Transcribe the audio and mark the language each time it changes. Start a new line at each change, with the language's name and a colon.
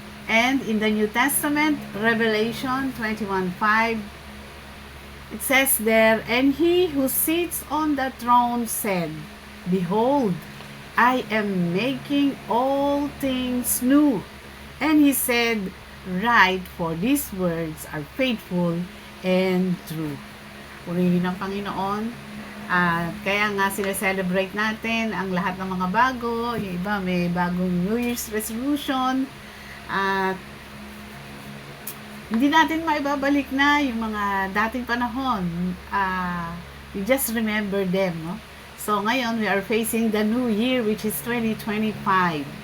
English: And in the New Testament, Revelation 21:5, it says there, "And he who sits on the throne said, Behold, I am making all things new." And he said, "Write, for these words are faithful and true."
Filipino: Purihin ang Panginoon. At kaya nga celebrate natin ang lahat ng mga bago. Yung iba may bagong New Year's resolution. At hindi natin maibabalik na yung mga dating panahon.
English: We just remember them, no?
Filipino: So ngayon,
English: we are facing the new year, which is 2025.